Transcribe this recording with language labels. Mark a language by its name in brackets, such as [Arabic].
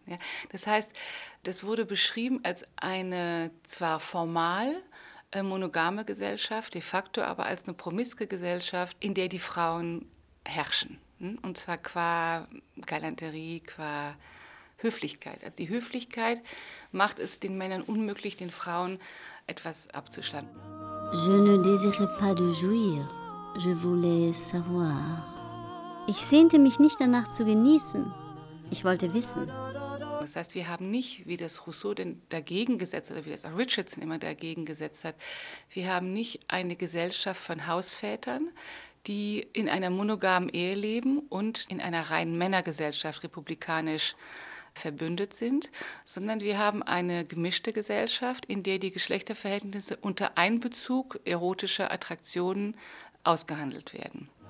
[German] Ja, das heißt, das wurde beschrieben als eine zwar formal monogame Gesellschaft, de facto aber als eine promiske Gesellschaft, in der die Frauen herrschen. Und zwar qua Galanterie, qua Höflichkeit. Also die Höflichkeit macht es den Männern unmöglich, den Frauen etwas abzustatten. [French] Je ne désirais pas de jouir, je voulais savoir. [German] Ich sehnte mich nicht danach zu genießen, ich wollte wissen. Das heißt, wir haben nicht, wie das Rousseau denn dagegen gesetzt hat, oder wie das auch Richardson immer dagegen gesetzt hat, wir haben nicht eine Gesellschaft von Hausvätern, die in einer monogamen Ehe leben und in einer reinen Männergesellschaft republikanisch verbündet sind, sondern wir haben eine gemischte Gesellschaft, in der die Geschlechterverhältnisse unter Einbezug erotischer Attraktionen ausgehandelt werden.